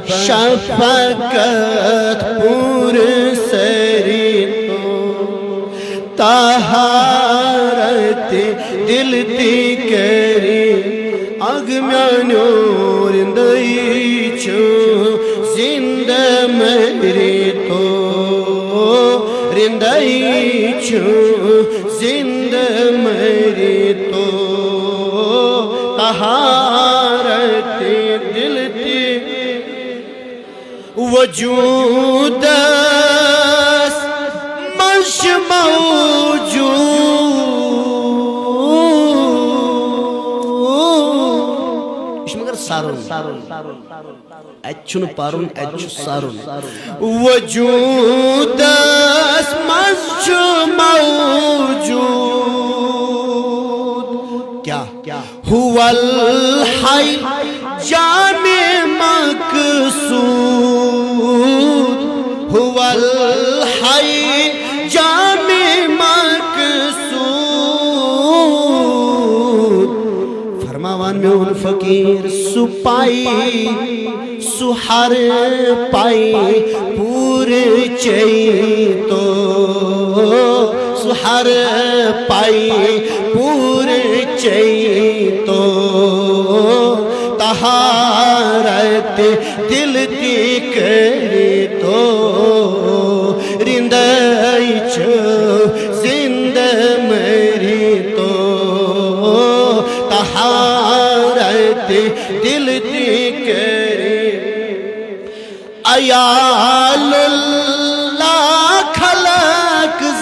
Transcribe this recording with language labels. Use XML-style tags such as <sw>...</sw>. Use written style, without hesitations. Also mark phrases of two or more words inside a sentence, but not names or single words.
<ks>شفقت پور سری تو طہارت دل تی کری اگ میانو رندائی چھو زندہ مری تو رندائی چھو زندہ مری تو طہارت دل تی وجود مش موجود اس مگر سارون اچھن پارون اچھ سارون وجود مش موجود کیا</ks> <ar>هو الحی</ar> <ks>جامع مقصود</ks> <ar>هو الحی</ar> <ks>جامع مقصود فرماوان میں ان فقیر سپائی سحر پائی پور چئی تو سحر پائی پور چئی تو طہارت دل تی کری تو رندائی چھو زندہ مری تو طہارت دل تی کری ایال اللہ خلق</ks>